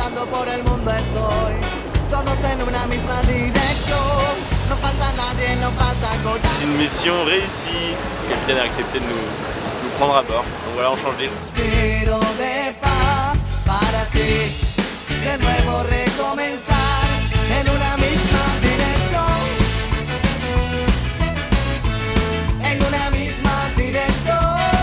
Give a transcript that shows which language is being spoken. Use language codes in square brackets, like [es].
[es] Por el mundo estoy, todos en una misma dirección. No falta nadie, no falta coraje. [fr] C'est une mission réussie. Le capitaine a accepté de nous prendre à bord. Donc voilà, on change d'île. [es] Suspiro de paz para así de nuevo recomenzar en una misma dirección. En una misma dirección.